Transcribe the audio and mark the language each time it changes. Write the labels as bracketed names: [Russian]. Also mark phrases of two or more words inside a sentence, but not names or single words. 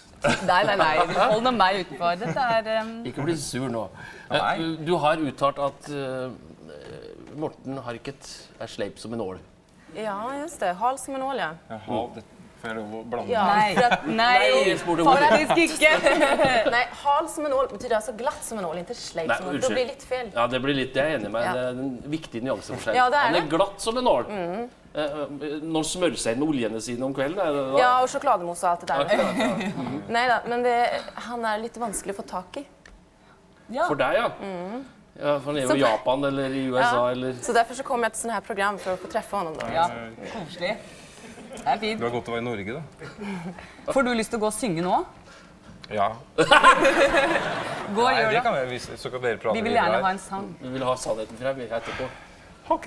[Norwegian] Nei. Hold nå meg utenfor. Dette er... Ikke bli sur nå. Du har uttalt at Morten Harket er sleip som en ål. Ja, just det. Hal som en ål, ja. Får jeg lov å blande? Ja. Nei, faktisk ikke. [Swedish] Nej, hal som en ål betyder alltså glatt som en ål, inte sleip som en ål. Då blir det lite fel. [Norwegian] Ja, det blir litt, det er jeg enig med. Det er en viktig nyanse for seg. Ja, det er Han er det. glatt som en ål. Når smører seg med oljene sine om kvelden, er det da? [Swedish] Ja, och chokladmousse och allt det där. Nej då, men han är lite vanskelig att få tak i. [Norwegian] For deg, ja. Ja, for han er jo i Japan eller i USA, eller... [Swedish] Så därför så kommer jag till såna här program för att få träffa honom då. [Norwegian] Ja, koselig. Det er fint. Du har godt å være i Norge, da. Får du lyst til å gå og synge nå? Ja. Gå og gjør det det. kan vi, så kan dere prate Vi vil videre gjerne her. ha en sang. Vi vil ha sannheten frem etterpå. Ok.